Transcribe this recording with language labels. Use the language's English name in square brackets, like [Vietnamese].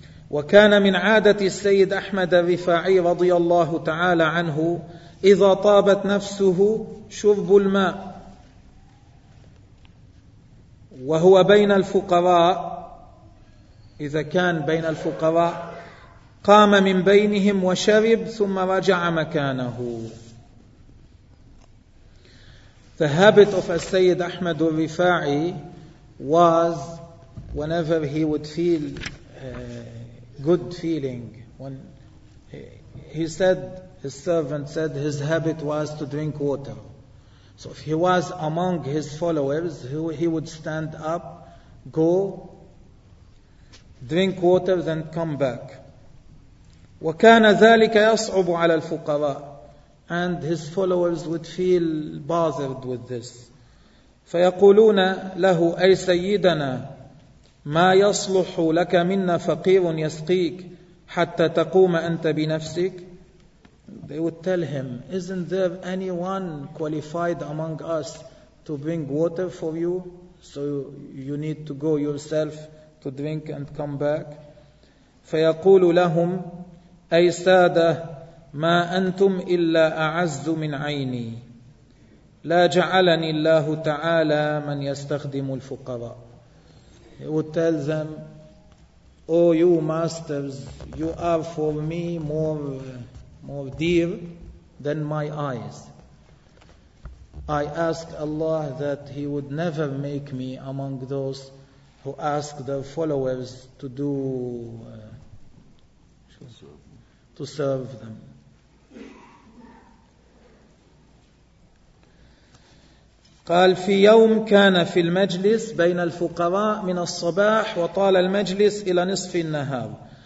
[Arabic] وكان من عادة السيد أحمد الرفاعي رضي الله تعالى عنه إذا طابت نفسه شرب الماء وهو بين الفقراء. إذا كان بين الفقراء قام من بينهم وشرب ثم رجع مكانه. [English] The habit of السيد أحمد الرفاعي was whenever he would feel good feeling. When he said, his servant said, his habit was to drink water. So if he was among his followers, he would stand up, go, drink water, then come back. [Arabic] وكان ذلك يصعب على الفقراء. [English] And his followers would feel bothered with this. [Arabic] فيقولون له أي سيدنا ما يصلح لك منا فقير يسقيك حتى تقوم أنت بنفسك. [English] They would tell him, isn't there anyone qualified among us to bring water for you? So you need to go yourself to drink and come back. [Arabic] فيقول لهم أي سادة ما أنتم إلا أعز من عيني لا جعلني الله تعالى من يستخدم الفقراء. [English] He would tell them, oh you masters, you are for me more dear than my eyes. I ask Allah that He would never make me among those who ask their followers to do to serve them. [Arabic] قال في يوم كان في المجلس بين الفقراء من الصباح وطال المجلس إلى نصف النهار.